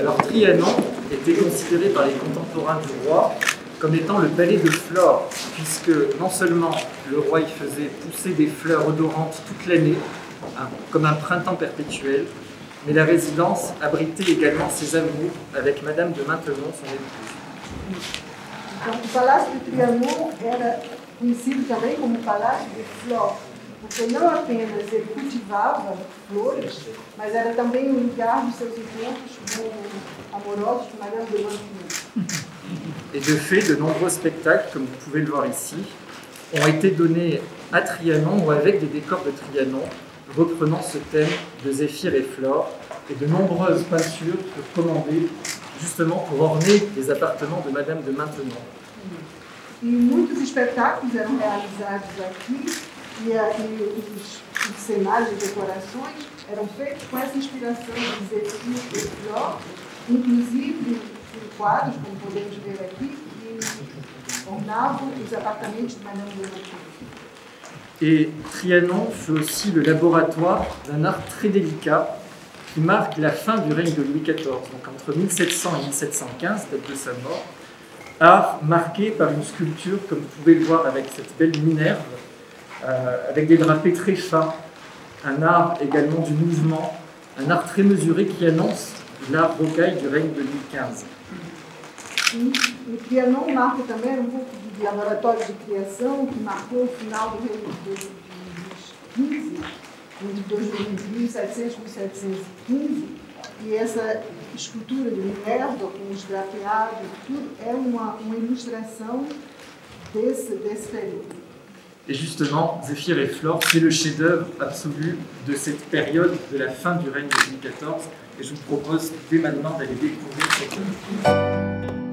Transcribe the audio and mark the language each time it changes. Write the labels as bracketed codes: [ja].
[fr] Alors Trianon était considéré par les contemporains du roi comme étant le palais de Flore, puisque non seulement le roi y faisait pousser des fleurs odorantes toute l'année, comme un printemps perpétuel, mais la résidence abritait également ses amours avec Madame de Maintenon, son épouse. [pt] Então, o Palácio de Trianon era conhecido também como Palácio de Flore, porque não apenas ele cultivava flores, mas era também um lugar dos seus encontros amorosos com Madame de Maintenon. [fr] Et de fait, de nombreux spectacles, comme vous pouvez le voir ici, ont été donnés à Trianon ou avec des décors de Trianon, reprenant ce thème de Zéphyr et Flore, et de nombreuses peintures furent commandées justement pour orner les appartements de Madame de Maintenon. [pt] E muitos espetáculos eram realizados aqui e os cenários e decorações eram feitos com essa inspiração de Zéphyr e Flore, inclusive quadros, como podemos ver aqui, que ornavam os apartamentos de Madame de Maintenon. [fr] Et Trianon fut aussi le laboratoire d'un art très délicat qui marque la fin du règne de Louis XIV, donc entre 1700 et 1715, date de sa mort, art marqué par une sculpture, comme vous pouvez le voir avec cette belle Minerve, avec des drapés très fins, un art également du mouvement, un art très mesuré qui annonce l'art rocaille du règne de Louis XV. [pt] E Trianon marca também pouco de laboratório de criação que marcou o final do reino de Luís XV, entre 1700 e 1715, e essa escultura de Minerva, com os drapeados e tudo, é uma ilustração desse período. [fr] Et justement, Zéphyr et Flore, c'est le chef-d'œuvre absolu de cette période de la fin du règne de Louis XIV, et je vous propose dès maintenant d'aller découvrir cette œuvre.